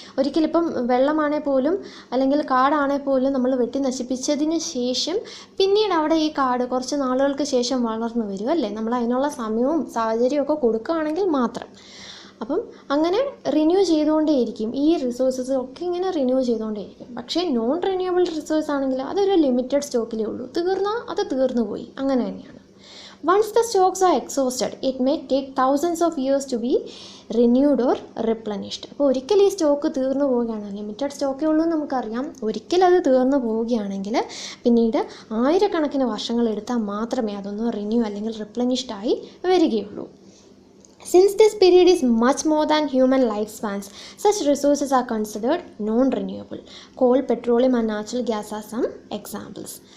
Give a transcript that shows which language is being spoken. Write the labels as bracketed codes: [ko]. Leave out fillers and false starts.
[ml] ഒരിക്കലിപ്പം വെള്ളമാണേ പോലും അല്ലെങ്കിൽ കാടാണേ പോലും നമ്മൾ വെട്ടി നശിപ്പിച്ചതിന് ശേഷം പിന്നീട് അവിടെ ഈ കാട് കുറച്ച് നാളുകൾക്ക് ശേഷം വളർന്നു വരും അല്ലേ, നമ്മൾ അതിനുള്ള സമയവും സാഹചര്യവും ഒക്കെ കൊടുക്കുകയാണെങ്കിൽ മാത്രം. അപ്പം അങ്ങനെ റിന്യൂ ചെയ്തുകൊണ്ടേയിരിക്കും, ഈ റിസോഴ്സസ് ഒക്കെ ഇങ്ങനെ റിന്യൂ ചെയ്തുകൊണ്ടേയിരിക്കും. പക്ഷേ നോൺ റിന്യൂവബിൾ റിസോഴ്സ് ആണെങ്കിൽ അതൊരു ലിമിറ്റഡ് സ്റ്റോക്കിലേ ഉള്ളൂ, തീർന്നാൽ അത് തീർന്നു പോയി, അങ്ങനെ തന്നെയാണ്. [en] Once the stocks are exhausted, it may take thousands of years to be renewed or replenished. [ml] അപ്പോൾ ഒരിക്കൽ ഈ സ്റ്റോക്ക് തീർന്നു പോവുകയാണ്, ലിമിറ്റഡ് സ്റ്റോക്കേ ഉള്ളൂ നമുക്കറിയാം, ഒരിക്കൽ അത് തീർന്നു പോവുകയാണെങ്കിൽ പിന്നീട് ആയിരക്കണക്കിന് വർഷങ്ങൾ എടുത്താൽ മാത്രമേ അതൊന്ന് റിന്യൂ അല്ലെങ്കിൽ റിപ്ലനിഷ്ഡ് ആയി വരികയുള്ളൂ. [en] Since this period is much more than human lifespans, such resources are considered non-renewable. Coal, petroleum and natural gas are some examples.